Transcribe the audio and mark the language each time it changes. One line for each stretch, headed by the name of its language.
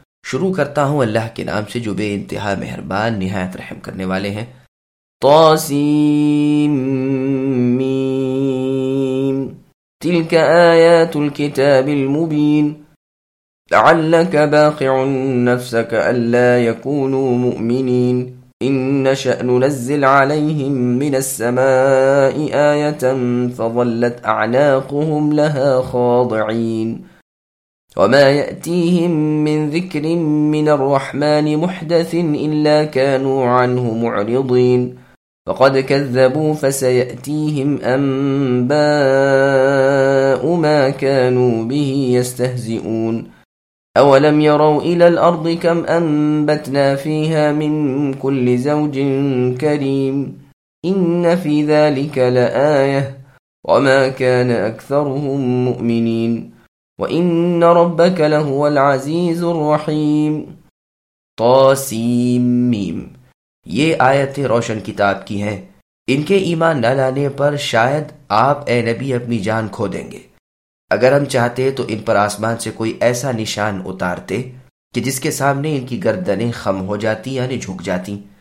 Urdu: شروع کرتا ہوں اللہ کے نام سے جو بے انتہا مہربان نہایت رحم کرنے والے ہیں.
Arabic: طاسیم میم تلک آیات الکتاب المبین لعلک باقع نفسک اللہ یکونوا مؤمنین ان نشأ ننزل علیہم من السماء آیتا فظلت اعناقهم لها خاضعین وما يأتيهم من ذكر من الرحمن محدث إلا كانوا عنه معرضين فقد كذبوا فسيأتيهم أنباء ما كانوا به يستهزئون أولم يروا إلى الأرض كم أنبتنا فيها من كل زوج كريم إن في ذلك لآية وما كان أكثرهم مؤمنين وَإِنَّ رَبَّكَ لَهُوَ الْعَزِيزُ الرَّحِيمُ. طاسیم میم.
Urdu: یہ آیتیں روشن کتاب کی ہیں. ان کے ایمان نہ لانے پر شاید آپ اے نبی اپنی جان کھو دیں گے. اگر ہم چاہتے تو ان پر آسمان سے کوئی ایسا نشان اتارتے کہ جس کے سامنے ان کی گردنیں خم ہو جاتی یعنی جھک جاتی.